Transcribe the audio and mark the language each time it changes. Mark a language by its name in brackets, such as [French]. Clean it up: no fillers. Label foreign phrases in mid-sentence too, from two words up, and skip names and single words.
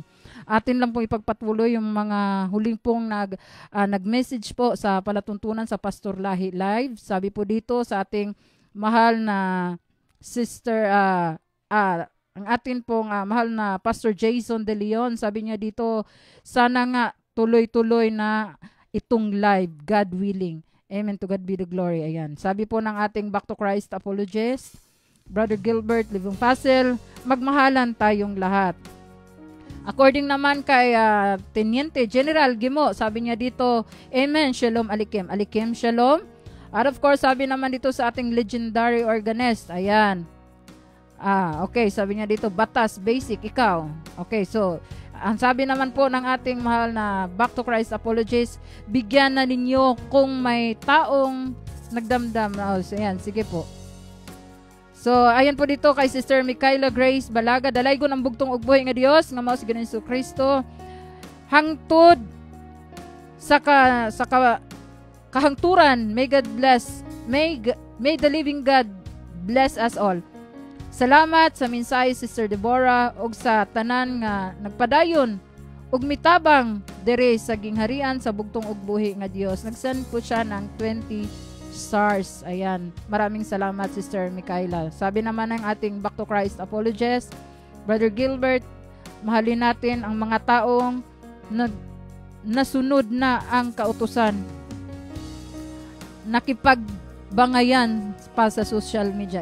[Filipino] Atin lang po ipagpatuloy yung mga huling pong nag-message po sa palatuntunan sa Pastor Lahi Live. Sabi po dito sa ating mahal na Sister, ang atin pong mahal na Pastor Jason De Leon, sabi niya dito, sana nga tuloy-tuloy na itong live, [English] God willing. Amen, to God be the glory. [Filipino] Ayan. Sabi po ng ating Back to Christ apologist, Brother Gilbert Living Facil, magmahalan tayong lahat. According naman kay Teniente General Gimo, sabi niya dito, Amen, [Hebrew] Shalom Alikim. Alikim, Shalom. [Filipino] At of course, sabi naman dito sa ating [English] legendary organist, [Filipino] ayan. Okay, sabi niya dito, Batas, Basic, ikaw. Okay, so, ang sabi naman po ng ating mahal na Back to Christ apologist, bigyan na ninyo kung may taong nagdamdam. So, ayan, sige po. So, ayan po dito kay Sister Micaela Grace Balaga, [Cebuano] dalaygo ng bugtong ug buhay nga Dios nga mao si Ginoong Kristo, hangtod sa kahangturan. [English] May God bless. May the living God bless us all. [Cebuano] Salamat sa mensahe Sister Deborah ug sa tanan nga nagpadayon ug mitabang dere sa gingharian sa bugtong ug buhi nga Dios. [Filipino] Nag-send po siya ng 20 stars. Ayan. Maraming salamat Sister Micaela. Sabi naman ng ating Back to Christ apologist, Brother Gilbert, mahalin natin ang mga taong nasunod na ang kautusan. Nakipagbangayan pa sa [English] social media.